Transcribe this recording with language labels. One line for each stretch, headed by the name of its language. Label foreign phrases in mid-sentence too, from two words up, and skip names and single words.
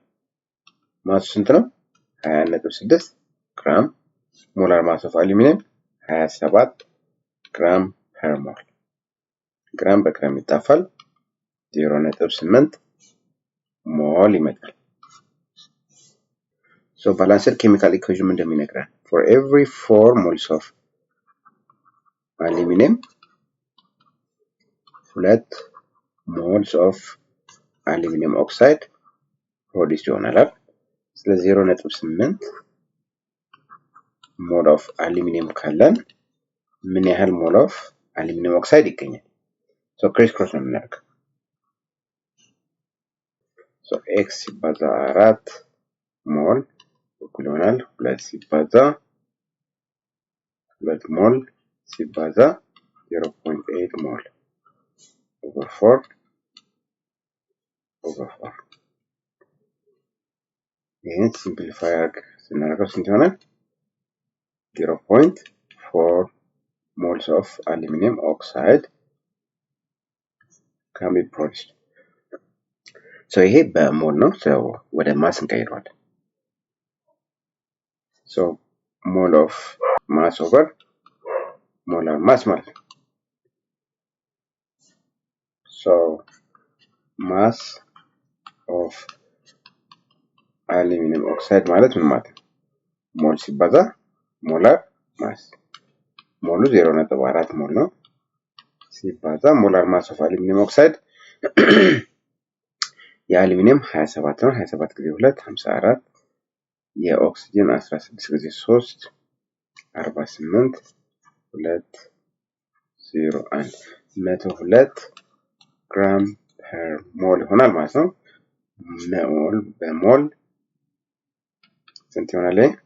Amharic: ማሱ ስንት ነው? 21.6 ግራም።
English: molar mass of aluminum
Amharic: 27
English: gram per mole።
Amharic: ግራም በግራም ይጣፋል 0.8 ሞል ይመጣል።
English: So balanced chemical equation
Amharic: እንደሚነግረን
English: for every 4 moles of aluminum 2 moles of aluminum oxide
Amharic: ፕሮዲውስ ይሆናል። ስለዚህ 0.8
English: mole of aluminum
Amharic: ካለን ምን ያህል
English: mole of aluminum oxide
Amharic: ይገኛል?
English: so criss cross
Amharic: ነው የምናደርገው።
English: so x
Amharic: ሲባዛ 4 ሞል እኩል ይሆናል 2 ሲባዛ 2 ሞል ሲባዛ 0.8
English: mole over
Amharic: 4 ይሄን ሲምፕሊፋይ ስናደርገው ስንት ይሆናል?
English: 0.4 moles of aluminum oxide can be produced.
Amharic: So ይሄ በሞል ነው። so ወደ ማስ እንቀይረዋለን።
English: so mole of mass over molar mass
Amharic: ማለት ነው።
English: so mass of aluminum oxide
Amharic: ማለት ምን ማለት ነው? ሞል ሲባዛ
English: molar mass።
Amharic: ሞሉ 0.4 ሞል ነው ሲባዛ
English: molar mass of aluminum oxide
Amharic: የአሉሚኒየም 27 ነው። 27 ጊዜ 2 54 የኦክሲጅን 16 ጊዜ 3 48 2 0.01 102
English: gram per mole
Amharic: ይሆናል ማለት ነው። ሞል በሞል ስንት ይሆናል?